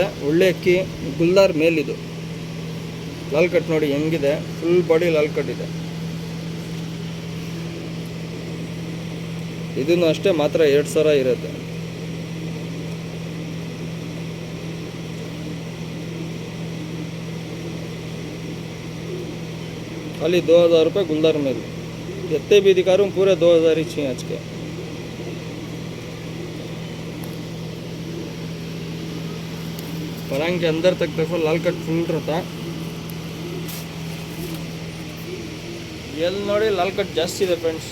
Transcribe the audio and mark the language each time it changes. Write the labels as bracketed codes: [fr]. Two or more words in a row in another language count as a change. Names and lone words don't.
[kn] ಒಳ್ಳೆ ಅಕ್ಕಿ ಗುಲ್ದಾರ್ ಮೇಲ್ ಇದು. ಲಾಲ್ ಕಟ್ ನೋಡಿ ಹೆಂಗಿದೆ, [en] full body [kn] ಲಾಲ್ ಕಟ್ ಇದೆ. ಇದನ್ನು ಅಷ್ಟೇ ಮಾತ್ರ 2000 ಇರುತ್ತೆ. [hi] खाली 2000 रुपये गुलदार मेल. जितने भी दिखा रहा हूँ पूरे 2000 ही चाहिए आज के. पलंग के अंदर तक देखो लाल कट फुल रहता. [kn] ಎಲ್ಲಿ ನೋಡಿ ಲಾಲ್ ಕಟ್ ಜಾಸ್ತಿ ಇದೆ ಫ್ರೆಂಡ್ಸ್.